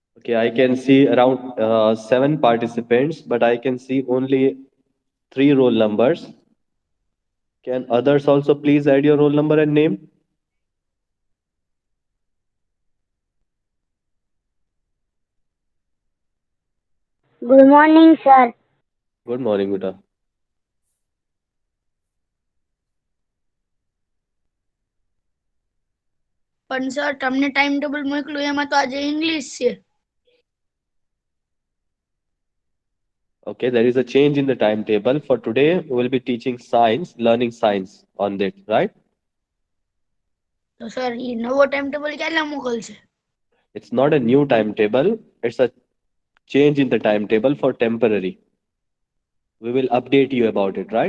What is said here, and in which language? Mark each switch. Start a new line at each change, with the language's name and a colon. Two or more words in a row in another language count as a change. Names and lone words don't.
English: Okay, I can see around seven participants, but I can see only three roll numbers. Can others also please add your roll number and name? Good morning, sir. Good morning, Guta.
Gujarati: પણ સર તમને
English: time table
Gujarati: મોકલ્યું એમાં તો આજે ઇંગ્લિશ છે.
English: Okay, there is a change in the timetable. For today, we will be teaching science, learning science on that, right?
Gujarati: તો સર એ નવો
English: time table
Gujarati: ક્યારે મોકલશે?
English: It's not a new timetable, it's a change in the timetable for temporary. We will update you about it, right?